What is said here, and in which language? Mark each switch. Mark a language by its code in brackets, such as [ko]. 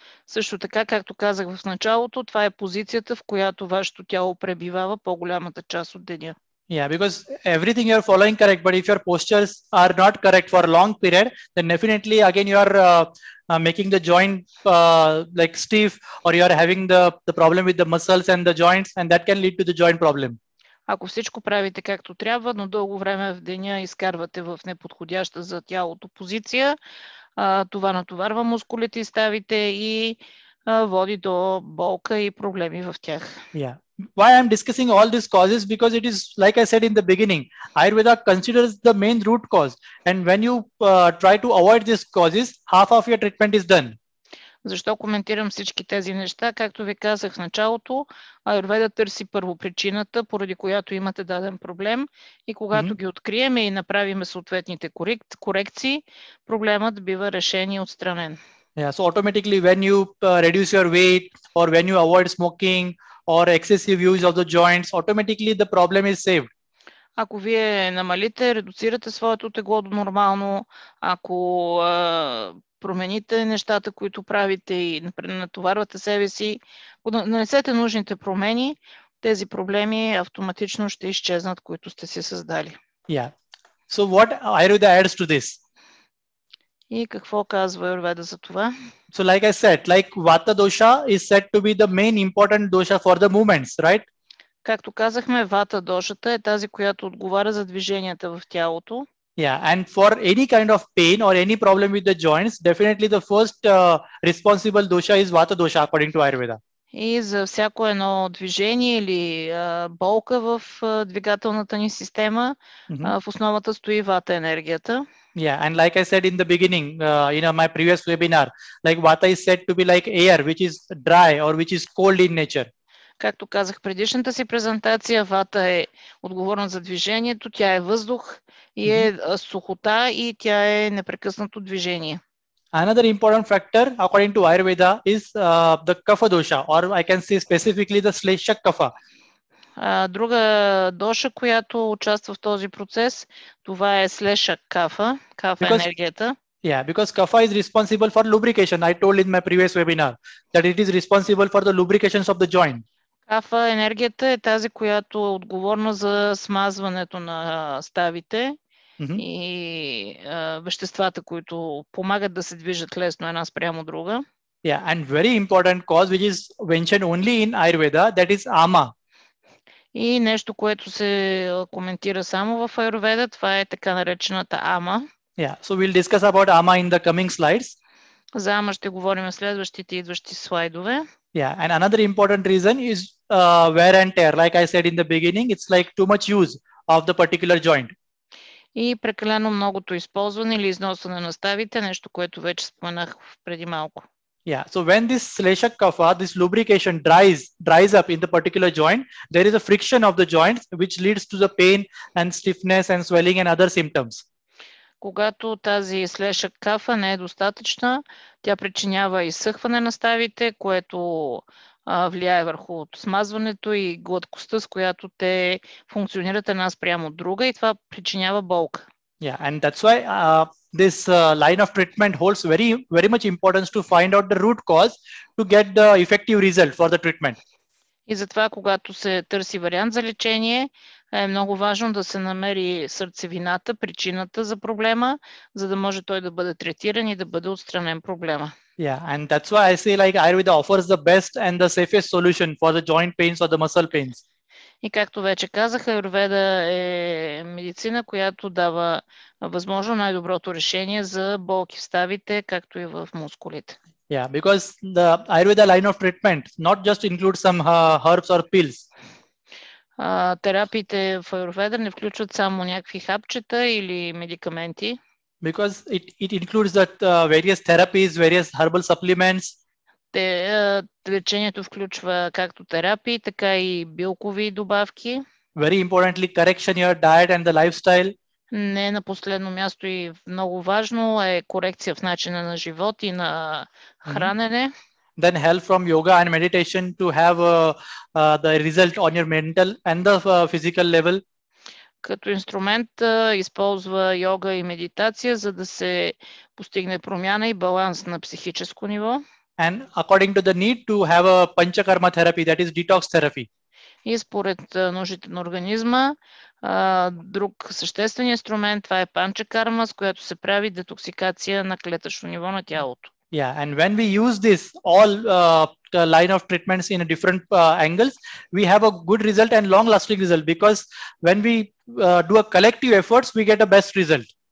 [bg] Също така, както казах в началото, това е позицията, в която вашето тяло пребивава по-голямата част от деня. [en] Yeah, because everything you are following correct, but if your postures are not correct for a long period, then definitely again you are making the joint like stiff, or you are having the problem with the muscles and the joints, and that can lead to the joint problem. [bg] Ако всичко правите както трябва, но дълго време в деня изкарвате в неподходяща за тялото позиция, това натоварва мускулите и ставите и води до болка и проблеми в тях. [en] Yeah. Why I'm discussing all these causes? Because it is, like I said in the beginning, Ayurveda considers the main root cause. And when you try to avoid these causes, half of your treatment is done. [bg] Защо коментирам всички тези неща? Както ви казах в началото, Аюрведа търси първо причината, поради която имате даден проблем, и когато ги открием и направим съответните корекции, проблемът бива решен и отстранен. [en] Yeah, so automatically when you reduce your weight, or when you avoid smoking, or excessive use of the joints, automatically the problem is saved. [bg] Ако вие намалите, редуцирате своето тегло до нормално, ако промените нещата, които правите и натоварвате себе си, ако нанесете нужните промени, тези проблеми автоматично ще изчезнат, които сте си създали. [en] Yeah. So what Ayurveda adds to this? [bg] И какво казва Аюрведа за това? [en] So like I said, like Vata dosha is said to be the main important dosha for the movements, right? [bg] Както казахме, вата дошата е тази, която отговаря за движенията в тялото. [en] Yeah, and for any kind of pain or any problem with the joints, definitely the first responsible dosha is Vata dosha according to Ayurveda. [bg] И за всяко едно движение или болка в двигателната ни система, в основата стои вата енергията. [en] Yeah, and like I said in the beginning, in my previous webinar, like Vata is said to be like air, which is dry or which is cold in nature. [bg] Както казах в предишната си презентация, вата е отговорна за движението, тя е въздух и е сухота и тя е непрекъснато движение. [en] Another important factor according to Ayurveda is the kapha dosha, or I can say specifically the Sleshak kapha. [bg] Друга доша, която участва в този процес, това е Sleshak кафа, енергията. [en] Yeah, because kapha is responsible for lubrication. I told in my previous webinar that it is responsible for the lubrications of the joint. [bg] Кафа енергията е тази, която е отговорна за смазването на ставите и веществата, които помагат да се движат лесно една спрямо друга. [en] Yeah, and very important cause which is mentioned only in Ayurveda, that is ama. [bg] И нещо, което се коментира само в Аюрведа, това е така наречената ама. [en] Yeah, so we'll discuss about ama in the coming slides. [bg] За ама ще говорим в следващите идващи слайдове. [en] Yeah, and another important reason is wear and tear. Like I said in the beginning, it's like too much use of the particular joint. [bg] И прекалено многото използване или износване на ставите, нещо, което вече споменах преди малко. [en] Yeah, so when this Sleshak kapha, this lubrication dries up in the particular joint, there is a friction of the joints which leads to the pain and stiffness and swelling and other symptoms. [bg] Когато тази Sleshak кафа не е достатъчна, тя причинява изсъхване на ставите, което влияе върху смазването и гладкостта, с която те функционират една спрямо друга, и това причинява болка. [en] Yeah, and that's why this line of treatment holds very much importance to find out the root cause to get the effective result for the treatment. [bg] И затова, когато се търси вариант за лечение, е много важно да се намери сърцевината, причината за проблема, за да може той да бъде третиран и да бъде отстранен проблема. [en] Yeah, and that's why I say like Ayurveda offers the best and the safest solution for the joint pains or the muscle pains. [bg] И както вече казах, Аюрведа е медицина, която дава възможно най-доброто решение за болки в ставите, както и в мускулите. [en] Yeah, because the Ayurveda line of treatment not just includes some herbs or pills. [bg] Терапиите в Аюрведа не включват само някакви хапчета или медикаменти. [en] Because it includes that various therapies, various herbal supplements. [bg] Лечението включва както терапии, така и билкови добавки. [en] Very importantly, correction your diet and the lifestyle. [bg] Не на последно място и много важно е корекция в начина на живот и на хранене. [en] Then help from yoga and meditation to have the result on your mental and the physical level. [bg] Като инструмент използва йога и медитация, за да се постигне промяна и баланс на психическо ниво. [en] And according to the need to have a panchakarma therapy, that is detox therapy. [bg] И според нуждите на организма, друг съществен инструмент, това е панчакарма, с която се прави детоксикация на клетъчно ниво на тялото. [en] Yeah, and when we use this all the line of treatments in a different angles, we have a good result and long-lasting result, because when we do a collective efforts, we get a best result.